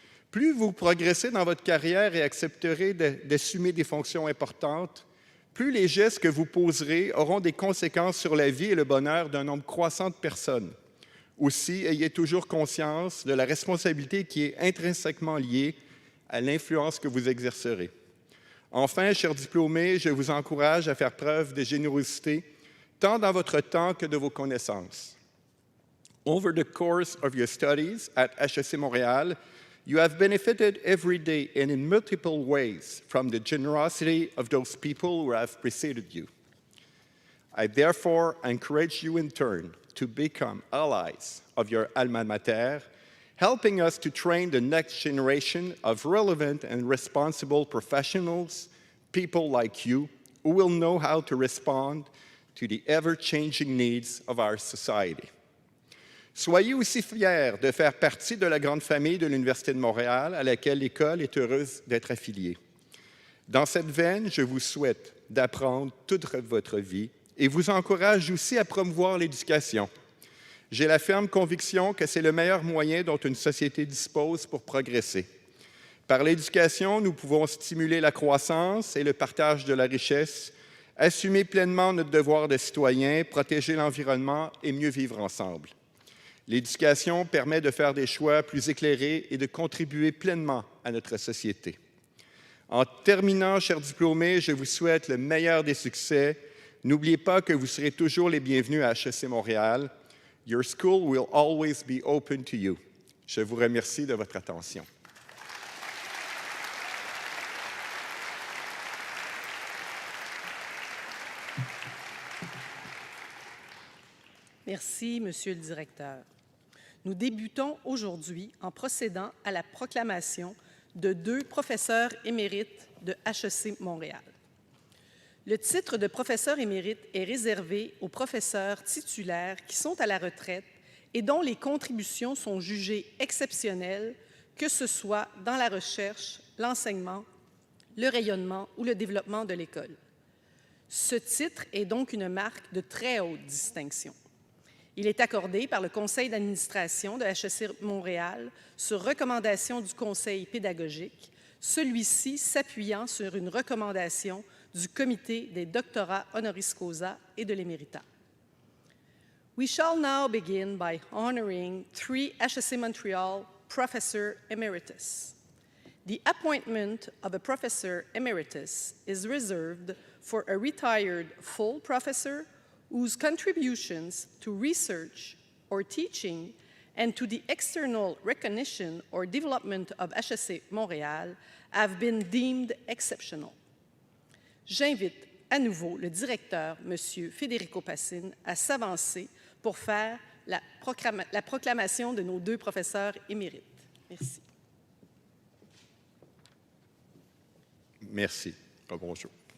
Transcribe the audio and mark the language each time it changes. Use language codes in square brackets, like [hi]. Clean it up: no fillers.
[fr] Plus vous progressez dans votre carrière et accepterez d'assumer des fonctions importantes, plus les gestes que vous poserez auront des conséquences sur la vie et le bonheur d'un nombre croissant de personnes. Aussi, ayez toujours conscience de la responsabilité qui est intrinsèquement liée à l'influence que vous exercerez. Enfin, chers diplômés, je vous encourage à faire preuve de générosité, tant dans votre temps que de vos connaissances. [en] Over the course of your studies at HEC Montréal, you have benefited every day and in multiple ways from the generosity of those people who have preceded you. I therefore encourage you in turn to become allies of your alma mater, helping us to train the next generation of relevant and responsible professionals, people like you, who will know how to respond to the ever-changing needs of our society. [fr] Soyez aussi fiers de faire partie de la grande famille de l'Université de Montréal, à laquelle l'École est heureuse d'être affiliée. Dans cette veine, je vous souhaite d'apprendre toute votre vie et vous encourage aussi à promouvoir l'éducation. J'ai la ferme conviction que c'est le meilleur moyen dont une société dispose pour progresser. Par l'éducation, nous pouvons stimuler la croissance et le partage de la richesse, assumer pleinement notre devoir de citoyen, protéger l'environnement et mieux vivre ensemble. L'éducation permet de faire des choix plus éclairés et de contribuer pleinement à notre société. En terminant, chers diplômés, je vous souhaite le meilleur des succès. N'oubliez pas que vous serez toujours les bienvenus à HEC Montréal. [en] Your school will always be open to you. [fr] Je vous remercie de votre attention. Merci, Monsieur le Directeur. Nous débutons aujourd'hui en procédant à la proclamation de 2 professeurs émérites de HEC Montréal. Le titre de professeur émérite est réservé aux professeurs titulaires qui sont à la retraite et dont les contributions sont jugées exceptionnelles, que ce soit dans la recherche, l'enseignement, le rayonnement ou le développement de l'École. Ce titre est donc une marque de très haute distinction. Il est accordé par le Conseil d'administration de HEC Montréal sur recommandation du Conseil pédagogique, celui-ci s'appuyant sur une recommandation du Comité des doctorats honoris causa et de l'éméritat. We shall now begin by honoring 3 HEC Montreal Professor Emeritus. The appointment of a Professor Emeritus is reserved for a retired full professor whose contributions to research or teaching and to the external recognition or development of HEC Montréal have been deemed exceptional. J'invite à nouveau le directeur, M. Federico Passine, à s'avancer pour faire la proclamation de nos 2 professeurs émérites. Merci. Merci. Bonjour.